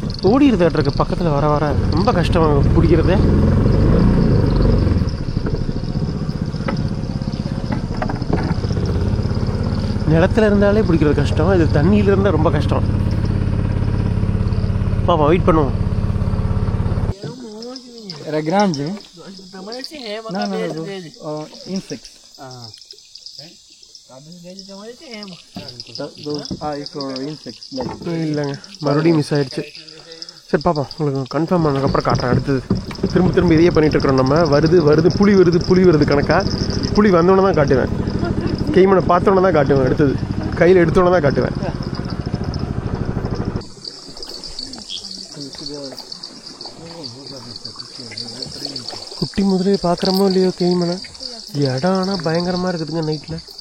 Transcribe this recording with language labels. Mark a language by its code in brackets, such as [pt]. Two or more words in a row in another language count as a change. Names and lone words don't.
[ta] ஓடிடுதாட்ருக்கு பக்கத்தில் வர ரொம்ப கஷ்டம் பிடிக்கிறது. நிலத்துல இருந்தாலே பிடிக்கிறது கஷ்டம், இது தண்ணியில இருந்தால் ரொம்ப கஷ்டம். பாப்பா வெயிட் பண்ணுவோம். [pt] Era grande? Não, [en] insects. It's for insects. [ta] இல்லைங்க, மறுபடியும் மிஸ் ஆயிடுச்சு. சரி பாப்பா, உங்களுக்கு கன்ஃபார்ம் பண்ணதுக்கப்புறம் காட்டுறேன். அடுத்தது திரும்ப இதையே பண்ணிட்டு இருக்கிறோம் நம்ம. வருது புலி வருது கணக்காக. புலி வந்தோடனே தான் காட்டுவேன், கைமனை பார்த்தோன்னே தான் காட்டுவேன், அடுத்தது கையில் எடுத்தோன்னே தான் காட்டுவேன். குட்டி முதலே பார்க்குறமோ இல்லையோ கைமனை, இடம் ஆனால் பயங்கரமாக இருக்குதுங்க நைட்டில்.